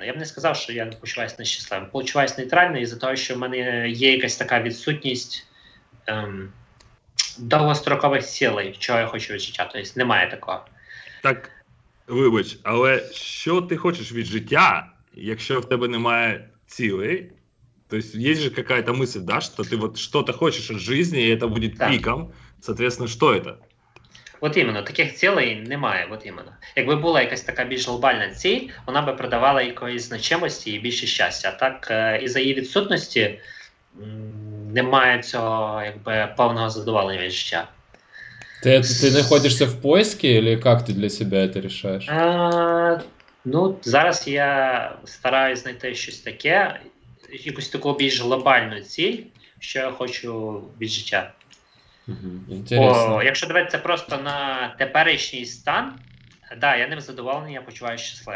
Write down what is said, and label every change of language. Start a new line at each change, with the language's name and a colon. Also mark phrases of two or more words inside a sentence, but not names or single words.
Ukrainian: Я б не сказав, що я почуваюся нещасливим. Почуваюся нейтрально із-за того, що в мене є якась така відсутність довгострокових цілей, чого я хочу від життя. Тобто немає такого. Так, вибач, але що ти хочеш від життя, якщо в тебе немає цілей?
Russian: То есть есть же какая-то мысль, да, что ты вот что-то хочешь от жизни, и это будет пиком. Соответственно, что это?
Ukrainian: От іменно, таких цілей немає, от іменно. Якби була якась така більш глобальна ціль, вона би придавала якоїсь значимості і більше щастя. А так, із-за її відсутності немає цього, якби, повного задоволення від життя.
Russian: Ты находишься в поиске, или как ты для себя это решаешь?
Ukrainian: Зараз я стараюсь знайти щось таке, якусь таку більш глобальну ціль, що я хочу від життя. Інтересно. Якщо дивитися просто на теперішній стан, Да, я ним задоволений, я почуваюся щасливим.